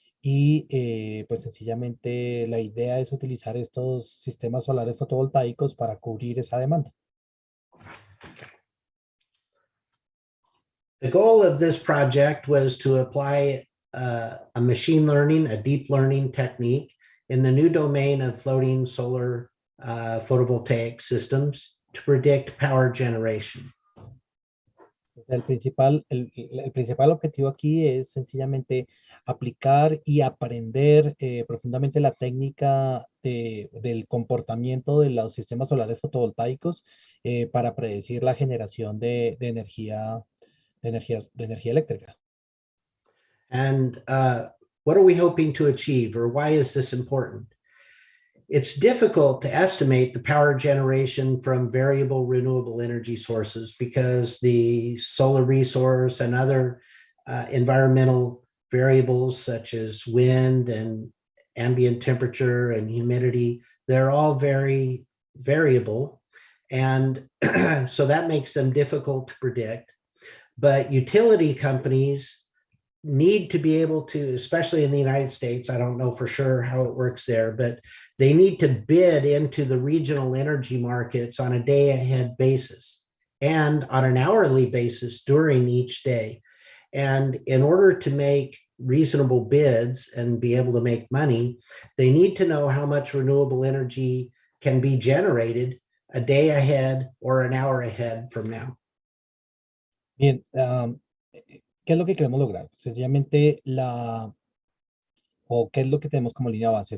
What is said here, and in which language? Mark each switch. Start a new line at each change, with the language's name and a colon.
Spanish: Y pues sencillamente la idea es utilizar estos sistemas solares fotovoltaicos para cubrir esa demanda.
English: The goal of this project was to apply a machine learning, a deep learning technique in the new domain of floating solar photovoltaic systems to predict power generation.
Spanish: El principal objetivo aquí es sencillamente aplicar y aprender profundamente la técnica del comportamiento de los sistemas solares fotovoltaicos para predecir la generación de energía eléctrica.
English: And what are we hoping to achieve, or why is this important? It's difficult to estimate the power generation from variable renewable energy sources because the solar resource and other environmental variables such as wind and ambient temperature and humidity, they're all very variable. And so that makes them difficult to predict. But utility companies need to be able to, especially in the United States, I don't know for sure how it works there, but they need to bid into the regional energy markets on a day ahead basis and on an hourly basis during each day. And in order to make reasonable bids and be able to make money, they need to know how much renewable energy can be generated a day ahead or an hour ahead from now.
Spanish: Bien, ¿qué es lo que queremos lograr? Sencillamente o qué es lo que tenemos como línea base.